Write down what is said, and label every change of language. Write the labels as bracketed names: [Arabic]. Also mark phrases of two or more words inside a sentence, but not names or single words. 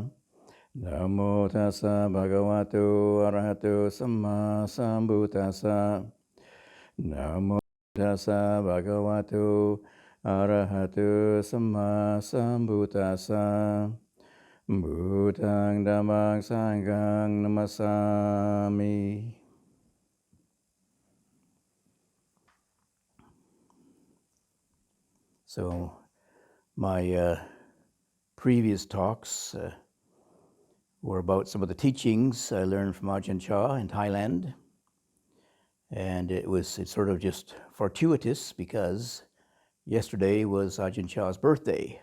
[Pali] Namo tassa bhagavato arahato samma sambuddhassa. Namo tassa bhagavato arahato samma sambuddhassa. Buddhang dhammang sanghang namasami. [English] So my previous talks were about some of the teachings I learned from Ajahn Chah in Thailand. And it's sort of just fortuitous because yesterday was Ajahn Chah's birthday.